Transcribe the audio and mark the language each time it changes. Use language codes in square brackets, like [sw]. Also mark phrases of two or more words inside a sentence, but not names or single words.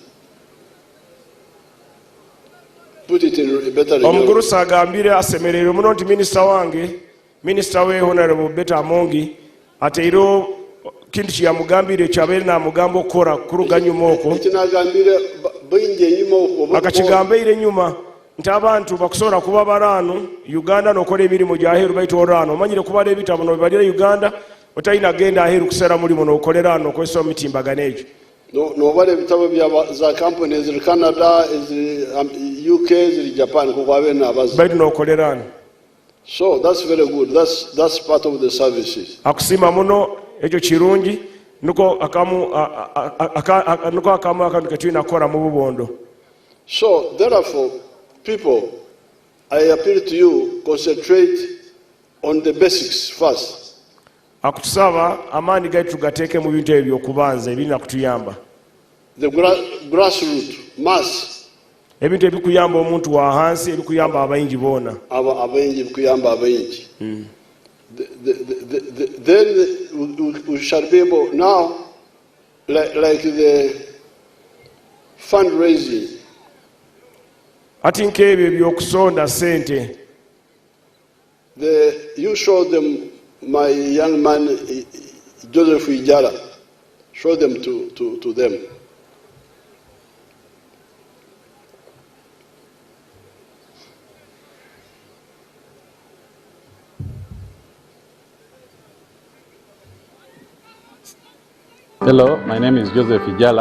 [nyo] Omukuru sagambire asemerere muno nti minisita we Honorable Beta Mongi ateiro kintu kyamugambire kyabeere namugamba okukora kuruganyuma okwo akakigambire nyuma nti abantu bakusobola kuba baraano Uganda nokola emirimu gyaheeru baita oraano omanyire kubala ebitabo nobibalira Uganda otalina genda aheeru kuseera mulimu nokolera ano okozesa omitimbagano egyo. Nobale bitabo bya za company ziri Canada, ziri UK, ziri Japan kukwabe nabazi. Baitu nokolerana. [en] So that's very good. That's part of the services. [nyo] Akusima muno ekyo kirungi nuko akamu akantu ketulina kukora mu bubondo. [en] So therefore, people, I appeal to you, concentrate on the basics first. [nyo] akutusaba amaani gaitu tugateeke mu bintu ebyo okubanza ebirina kutuyamba. [en] The grassroots, mass. [nyo] Ebintu ebikuyamba omuntu wa hansi ebikuyamba abayingi boona. Abayingi ebikuyamba abayingi. [en] Then we shall be able now, like the fundraising. [nyo] Ati nkebyo ebyokusonda sente. [en] You show them my young man Joseph Ijala. Show them to them. Hello, my name is Joseph Ijala.